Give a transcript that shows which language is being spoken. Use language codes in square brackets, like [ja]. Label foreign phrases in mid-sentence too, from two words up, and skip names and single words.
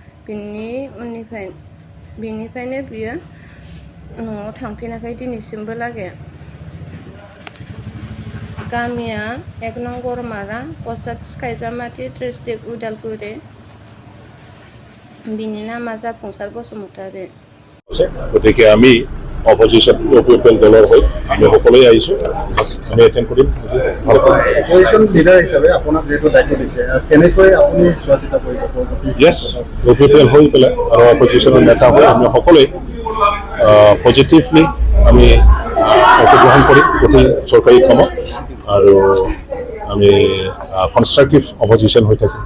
[brx] बिनिफ्रायनो बियो न'आव थांफिनाखै दिनैसिमबो लागै। गामिया 1 नं गरमारा, [en] post office [brx] खायजामाथि, डिस्ट्रिक्ट उदालगुरि। बिनि नामा जाफुंसार बसुमतारी। [as] গতিকে আমি অপজিশ্যন ইউপিএল দলৰ হৈ আমি সকলোৱে আহিছোঁ। আমি এটেণ্ড কৰিম। [en] opposition leader [as] হিচাপে আপোনাক যিহেতু দায়িত্ব দিছে, কেনেকৈ আপুনি চোৱা চিতা কৰিব? য়েছ, ইউপিএল হৈ পেলাই আৰু অপজিশ্যনৰ নেতা হৈ আমি সকলোৱে পজিটিভলি আমি অংশগ্ৰহণ কৰিম গোটেই চৰকাৰী কামত আৰু আমি [en] constructive opposition [as] হৈ থাকিম।